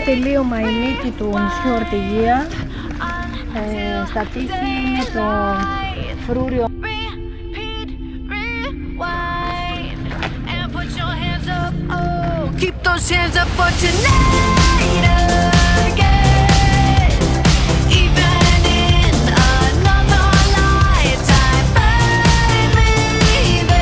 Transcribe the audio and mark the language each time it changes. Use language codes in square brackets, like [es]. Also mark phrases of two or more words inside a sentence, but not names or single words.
[el] Τελείωμα η μύτη του νησιού Ορτυγία. Στα τείχη είναι το φρούριο. [en] Keep those hands up for tonight again. Even in another lifetime, baby.